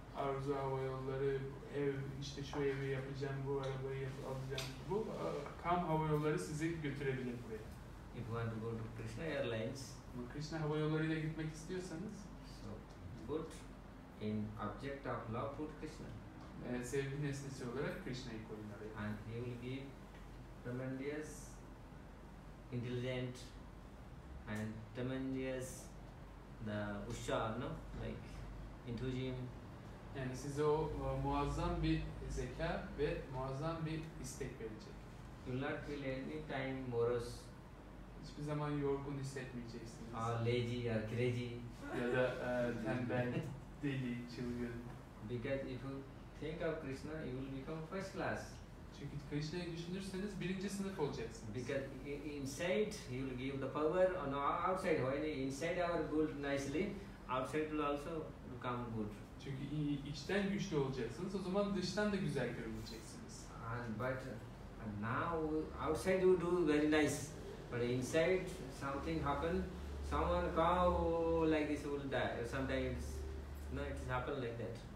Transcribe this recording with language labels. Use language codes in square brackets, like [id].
[tr] Arzu hava yolları, ev, işte şu evi yapacağım, bu arabayı alacağım. Bu Kam Hava Yolları sizi götürebilir buraya. [en] If you want to go to Krishna Airlines, [tr] Ama Krishna Hava Yolları'yla gitmek istiyorsanız [en] so put in object of love, put Krishna. [tr] sevgi nesnesi olarak Krishna'yı koyun araya. [en] And he will give tremendous, intelligent, and tremendous the usha, no, like enthusiasm. [tr] Yani size o muazzam bir zeka ve muazzam bir istek verecek. [en] You will not feel any time morose [tr] Hiçbir zaman yorgun hissetmeyeceksiniz. [en] or lazy or crazy. [tr] Ya da tembel, deli, çılgın. [en] Because if you think of Krishna, you will become first class. [tr] Çünkü Krishna'yı düşünürseniz birinci sınıf olacaksınız. [en] Because inside he will give the power, on outside when inside our good nicely, outside will also become good. [tr] Çünkü içten güçlü olacaksınız. O zaman dıştan da güzel görüneceksiniz. [en] And now outside you do very nice, but inside something happen, someone cow like this will die. Sometimes no, it happen like that.